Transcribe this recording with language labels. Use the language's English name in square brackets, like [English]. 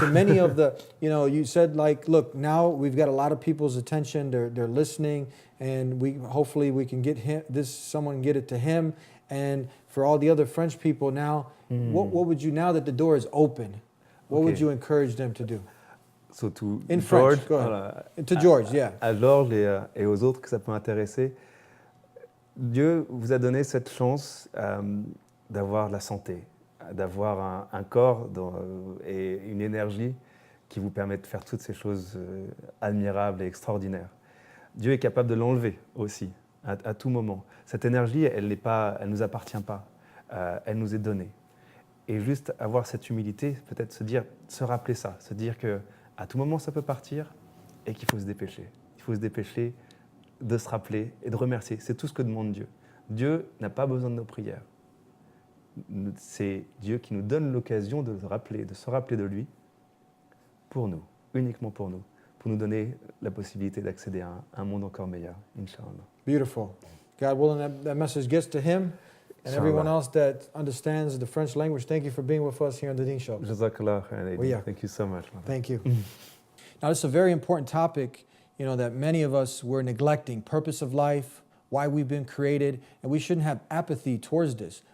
[English] to many of the, you said look, now we've got a lot of people's attention. They're listening, and hopefully we can get someone get it to him. And for all the other French people now, what would you, now that the door is open, what would Okay. you encourage them to do? So to In George, French, go ahead. [French] voilà, [English] To George, yeah. [French] à George et aux autres que ça peut intéresser, Dieu vous a donné cette chance d'avoir la santé, d'avoir un corps et une énergie qui vous permet de faire toutes ces choses admirables et extraordinaires. Dieu est capable de l'enlever aussi, à tout moment. Cette énergie, elle ne nous appartient pas, elle nous est donnée. Et juste avoir cette humilité, peut-être se rappeler ça, se dire qu'à tout moment ça peut partir et qu'il faut se dépêcher. Il faut se dépêcher de se rappeler et de remercier. C'est tout ce que demande Dieu. Dieu n'a pas besoin de nos prières. C'est Dieu qui nous donne l'occasion de se rappeler de lui pour nous, uniquement pour nous donner la possibilité d'accéder à un monde encore meilleur, Inch'Allah. [English] Beautiful. God willing, that message gets to him and everyone else that understands the French language. Thank you for being with us here on the Dean Show. [Arabic] Jazakallah khairan. [English] Well, yeah. Thank you so much. Thank you. Now, this is a very important topic, you know, that many of us were neglecting. Purpose of life, why we've been created, and we shouldn't have apathy towards this.